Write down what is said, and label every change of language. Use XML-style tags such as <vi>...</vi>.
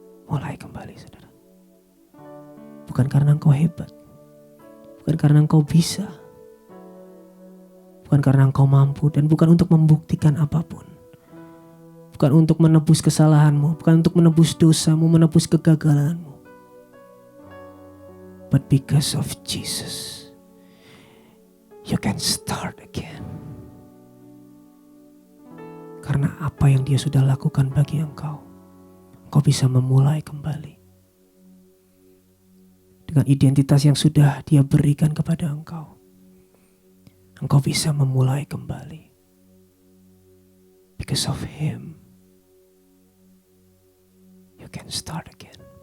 <id>Mulai kembali, saudara. Bukan karena engkau hebat. Bukan karena engkau bisa. Bukan karena engkau mampu. Dan bukan untuk membuktikan apapun. Bukan untuk menebus kesalahanmu. Bukan untuk menebus dosamu, menebus kegagalanmu.</id> <en>But because of Jesus, you can start again.</en> <id>Karena apa yang dia sudah lakukan bagi engkau, engkau bisa memulai kembali. Dengan identitas yang sudah dia berikan kepada engkau, engkau bisa memulai kembali.</id> <en>Because of him, you can start again.</en>